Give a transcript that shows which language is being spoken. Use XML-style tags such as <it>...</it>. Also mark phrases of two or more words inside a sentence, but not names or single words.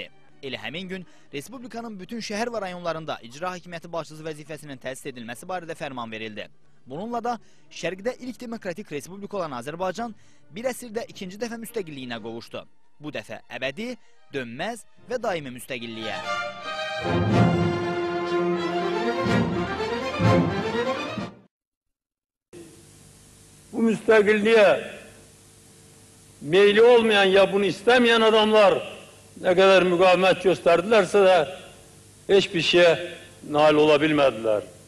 <az>Elə həmin gün Respublikanın bütün şəhər və rayonlarında icra hakimiyyəti başçısı vəzifəsinin təsis edilməsi barədə fərman verildi. Bununla da Şərqdə ilk demokratik respublika olan Azərbaycan bir əsrdə ikinci dəfə müstəqilliyinə qovuşdu. Bu dəfə əbədi, dönməz və daimi müstəqilliyə.</az> <tr>Bu müstakilliğe meyli olmayan ya bunu istemeyen adamlar ne kadar mukavemet gösterdilerse de hiçbir şeye nail olabilmediler.</tr>